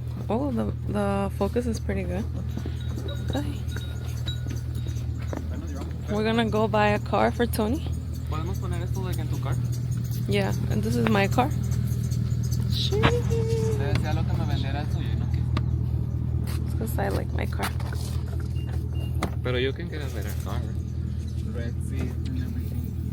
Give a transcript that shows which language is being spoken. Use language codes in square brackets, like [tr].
[en] Oh, the focus is pretty good. Okay. We're gonna go buy a car for Tony. [es] ¿Podemos poner esto like en tu car? [en] Yeah, and this is my car. [es] Le decía lo que me vendiera el suyo y no quiso. [en] Because I like my car. [es] Pero [en] you can get a better car. Red seat and everything.